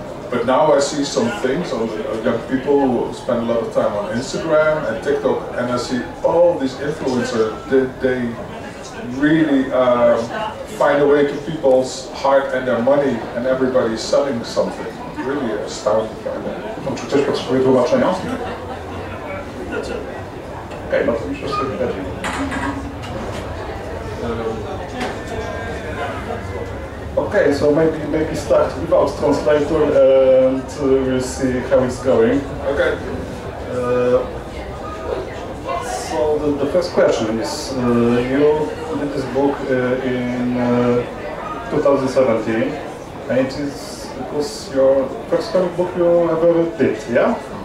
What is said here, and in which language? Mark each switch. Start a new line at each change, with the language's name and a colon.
English: But now I see some things on young people who spend a lot of time on Instagram and TikTok, and I see all these influencers, they really find a way to people's heart and their money, and everybody's selling something. Really astounding.
Polish: Czy ktoś potrzebuje tłumaczenia? Okej, no to już sobie radzi.
English: Okay, so maybe start without translator and we'll see how it's going. Okay. So the first question is, you did this book in 2017, and it was your first comic book you ever did, yeah?